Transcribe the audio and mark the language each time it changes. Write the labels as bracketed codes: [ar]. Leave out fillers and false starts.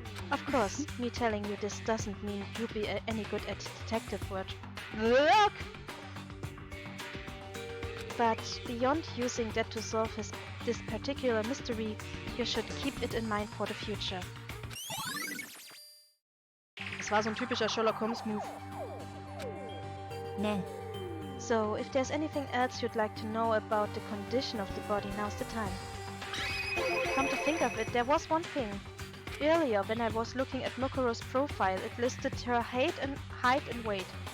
[en] Of course, me telling you this doesn't mean you'll be any good at detective work. But beyond using that to solve this particular mystery, you should keep it in mind for the future. [de] Das war so ein typischer Sherlock Holmes Move. ね [en] So, if there's anything else you'd like to know about the condition of the body, now's the time. Come to think of it, there was one thing. Earlier, when I was looking at Mokuro's profile, it listed her height and weight.